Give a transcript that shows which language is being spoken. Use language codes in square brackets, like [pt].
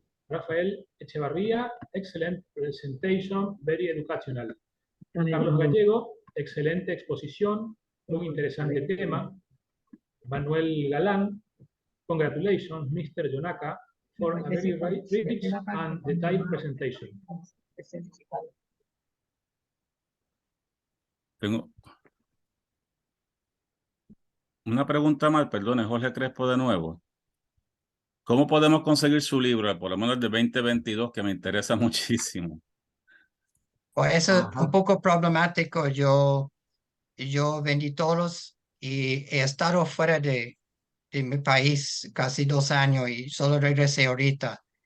[en] Rafael Echevarría, excellent presentation, very educational. [es] Carlos Gallego, excelente exposición, muy interesante tema. [en] Manuel Galán, congratulations, Mr. Yonaka, for a very rich and detailed presentation. [es] Tengo una pregunta más, perdone, Jorge Crespo de nuevo. ¿Cómo podemos conseguir su libro, por lo menos el de 2022, que me interesa muchísimo? Pues eso es un poco problemático. Yo vendí todos y he estado fuera de mi país casi 2 años y solo regresé ahorita.